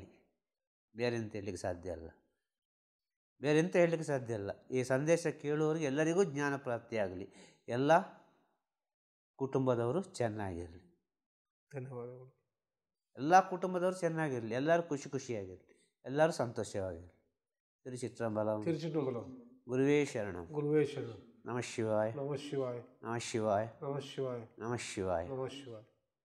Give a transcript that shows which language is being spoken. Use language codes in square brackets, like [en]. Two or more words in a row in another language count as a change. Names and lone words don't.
[kn] ಬೇರೆಂತ ಹೇಳಲಿಕ್ಕೆ ಸಾಧ್ಯ ಅಲ್ಲ, ಬೇರೆಂತ ಹೇಳಲಿಕ್ಕೆ ಸಾಧ್ಯ ಅಲ್ಲ. ಈ ಸಂದೇಶ ಕೇಳುವವರಿಗೆ ಎಲ್ಲರಿಗೂ ಜ್ಞಾನ ಪ್ರಾಪ್ತಿಯಾಗಲಿ. ಎಲ್ಲ ಕುಟುಂಬದವರು ಚೆನ್ನಾಗಿರಲಿ. ಧನ್ಯವಾದಗಳು. ಎಲ್ಲ ಕುಟುಂಬದವರು ಚೆನ್ನಾಗಿರಲಿ, ಎಲ್ಲರೂ ಖುಷಿಯಾಗಿರಲಿ, ಎಲ್ಲರೂ ಸಂತೋಷವಾಗಿರಲಿ. ತಿರುಚಿಟ್ರಂಬಲಂ. [sa] ಗುರುವೇ ಶರಣಂ. ಗುರುವೇ ಶರಣಂ. ನಮಃ ಶಿವಾಯ. ನಮಃ ಶಿವಾಯ. ನಮಃ ಶಿವಾಯ. ನಮಃ ಶಿವಾಯ. ನಮಃ ಶಿವಾಯ. ನಮಃ ಶಿವಾಯ.